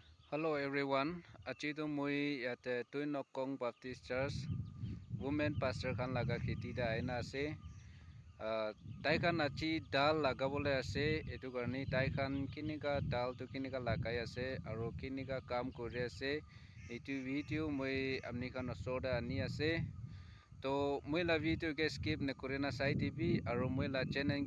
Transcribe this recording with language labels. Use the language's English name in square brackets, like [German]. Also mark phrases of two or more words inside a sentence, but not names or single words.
[English] Hello everyone. [Naga Pidgin] Achi to mui yate Tuinokong Baptist Church Women Pastor khan laga kheti da aina ase. Tai khan achi dal laga bole ase. Etu karni tai khan kinika dal tu kinika lagai ase aro kinika kam kore ase. Etu video mui amni khan osoda ani ase. To mui la video ke skip ne korena sai TV aro mui la channel